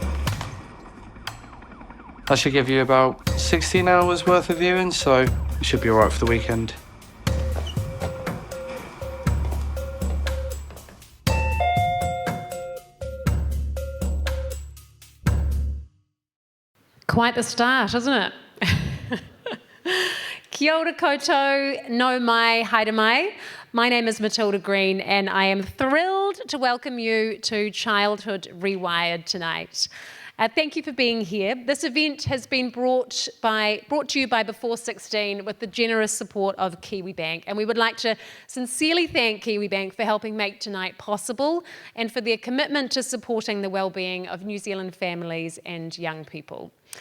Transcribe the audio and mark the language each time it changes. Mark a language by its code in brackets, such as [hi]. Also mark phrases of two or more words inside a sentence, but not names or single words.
[en] That should give you about 16 hours worth of viewing, so you should be all right for the weekend. Quite the start, isn't it? [mi] Kia ora koutou, no mai, haere mai. [en] My name is Matilda Green and I am thrilled to welcome you to Childhood Rewired tonight. Thank you for being here. This event has been brought to you by B416 with the generous support of Kiwibank, and we would like to sincerely thank Kiwibank for helping make tonight possible and for their commitment to supporting the well-being of New Zealand families and young people.